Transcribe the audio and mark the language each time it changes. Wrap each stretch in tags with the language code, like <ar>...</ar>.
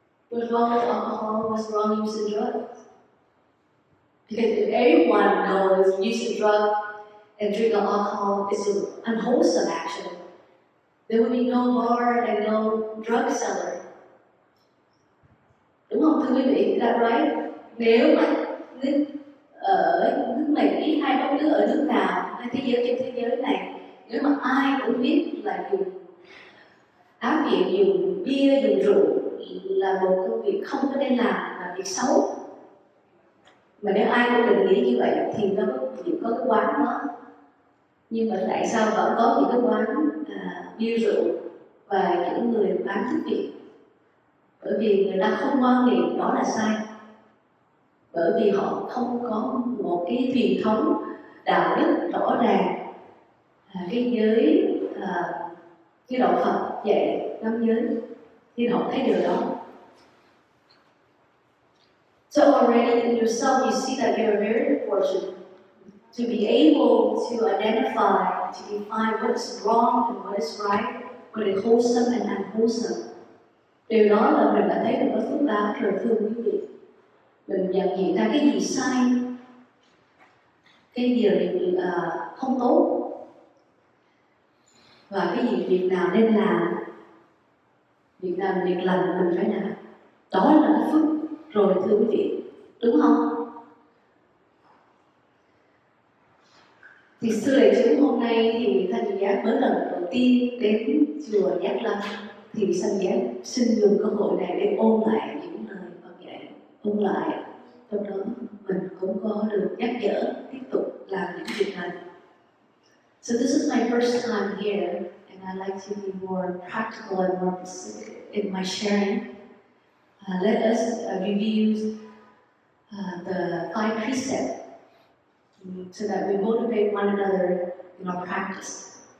<en>What's wrong with alcohol? What's wrong with using drugs? Because if everyone knows using drugs and drinking alcohol is an unwholesome action, there will be no bar and no drug seller.</en> <vi>Đúng không thưa quý vị?</vi> <en>Is that right?</en> <vi>Nếu mà ở nước Mỹ hay bất cứ ở nước nào hay thế giới trên thế giới này, nếu mà ai cũng biết là dùng áp dụng dùng bia, dùng rượu là một công việc không có nên làm, là việc xấu. Mà nếu ai cũng định nghĩa như vậy thì nó có cái quán đó. Nhưng mà tại sao vẫn có những cái quán bia rượu và những người bán thức Việt? Bởi vì người ta không quan niệm đó là sai. Bởi vì họ không có một cái truyền thống đạo đức rõ ràng, cái giới cái đạo Phật dạy 5 giới, thì họ thấy điều đó.</vi> <en>So already in yourself you see that you are very fortunate to be able to identify, to define what is wrong and what is right, what is wholesome and unwholesome.</en> <vi>Điều đó là mình đã thấy được có phước báo rồi thưa quý vị. Mình nhận diện ra cái gì sai, cái gì là không tốt, và cái gì việc nào nên làm, việc nào việc lành mình phải làm. Đó là cái phước rồi thưa quý vị, đúng không? Thì sư đại chúng hôm nay thì Thanh Diệu Giác mới lần đầu tiên đến chùa Giác Lâm, thì Thanh Diệu Giác xin dùng cơ hội này để ôn lại những lời Phật dạy, ôn lại, trong đó mình cũng có được nhắc nhở tiếp tục làm những việc này.</vi> <en>So this is my first time here, and I like to be more practical and more specific in my sharing. Let us review the 5 precepts so that we motivate one another in our practice.</en>